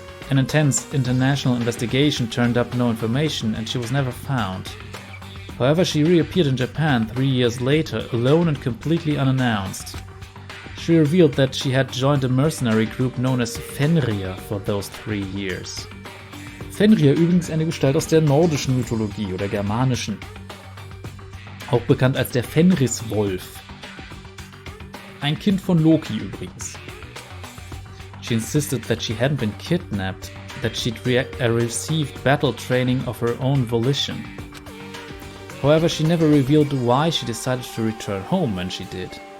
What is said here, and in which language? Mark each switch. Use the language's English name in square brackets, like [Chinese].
[English] An intense international investigation turned up no information and she was never found. However, she reappeared in Japan 3 years later, alone and completely unannounced. She revealed that she had joined a mercenary group known as Fenrir for those 3 years. [German] Fenrir übrigens eine Gestalt aus der nordischen Mythologie oder germanischen. Auch bekannt als der Fenriswolf. Ein Kind von Loki übrigens. [English] She insisted that she hadn't been kidnapped, that she'd received battle training of her own volition. However, she never revealed why she decided to return home when she did.